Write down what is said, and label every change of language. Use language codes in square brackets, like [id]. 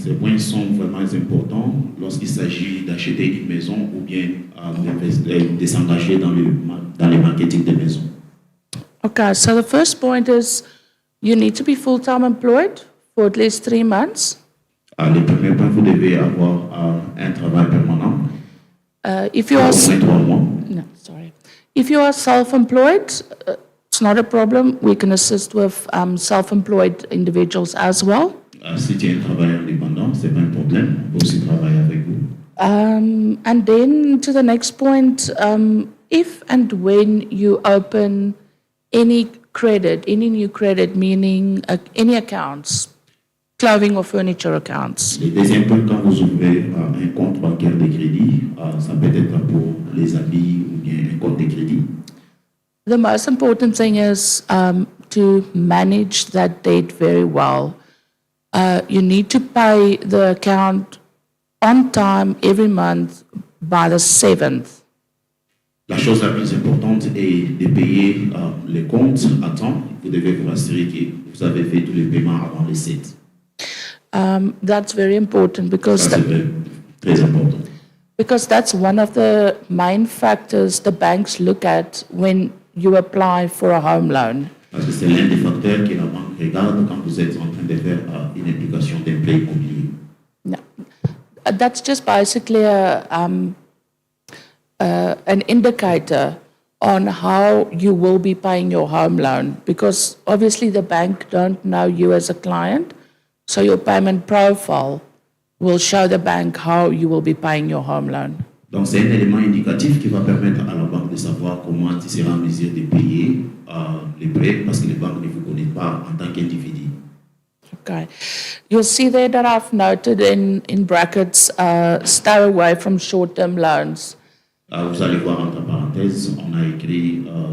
[fr] Ces points sont vraiment importants lorsqu'il s'agit d'acheter une maison ou bien de s'engager dans le marketing de maisons. [en] Okay, so the first point is you need to be full-time employed for at least 3 months. [fr] Le premier point, vous devez avoir un travail permanent. [en] If you are [fr] Au moins 3 mois. [en] no, sorry. If you are self-employed, it's not a problem. We can assist with self-employed individuals as well. [fr] Si tu es un travailleur indépendant, ce n'est pas un problème. On peut aussi travailler avec vous. [en] And then to the next point, if and when you open any new credit, meaning any accounts, clothing or furniture accounts, [fr] Le deuxième point, quand vous ouvrez un compte bancaire de crédit, ça peut être pour les habits ou bien un compte de crédit. [en] the most important thing is to manage that debt very well. You need to pay the account on time every month by the 7th. [fr] La chose la plus importante est de payer les comptes à temps. Vous devez vous assurer que vous avez fait tous les paiements avant les 7. [en] That's very important [fr] Ça, c'est très important. [en] because that's one of the main factors the banks look at when you apply for a home loan. [fr] Parce que c'est l'un des facteurs que la banque regarde quand vous êtes en train de faire une application d'un prêt immobilier. [en] No. That's just basically an indicator on how you will be paying your home loan, because obviously the bank don't know you as a client, so your payment profile will show the bank how you will be paying your home loan. [fr] Donc c'est un élément indicatif qui va permettre à la banque de savoir comment tu seras en mesure de payer les prêts parce que les banques ne vous connaissent pas en tant qu'individu. [en] Okay. You'll see there that I've noted in brackets, stay away from short-term loans. [fr] Vous allez voir entre parenthèses, on a écrit